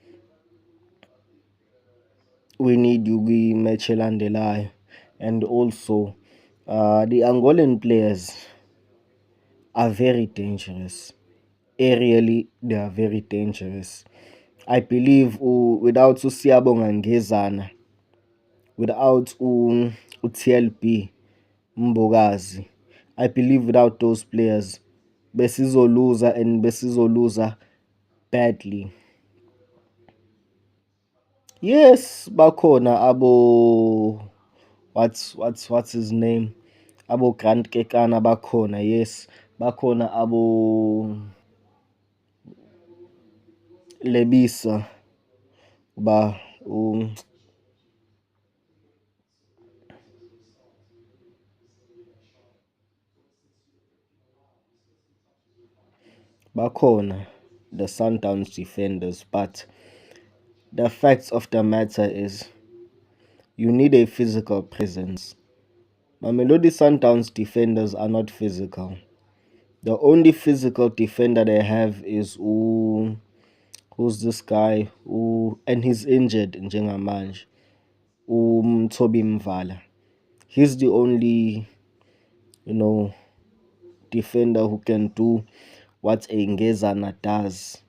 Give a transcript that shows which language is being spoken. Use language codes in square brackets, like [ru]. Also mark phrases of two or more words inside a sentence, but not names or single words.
[en] We need Yugi Mechelandelai. And also, the Angolan players are very dangerous. Aerially, they are very dangerous. I believe without uSiyabonga Ngezana, without uTLB Mbokazi, I believe without those players, besizoluza badly. Yes, bakhona what's his name? [zu] Abo Grant Kekana bakhona, yes. Bakhona abo Lebisa ba bakhona [en] the Sundowns defenders, but the facts of the matter is you need a physical presence. Mamelodi Sundowns defenders are not physical. The only physical defender they have is who's this guy? And he's injured in njengamanje. Toby Mvala. He's the only, defender who can do what a Ngezana does.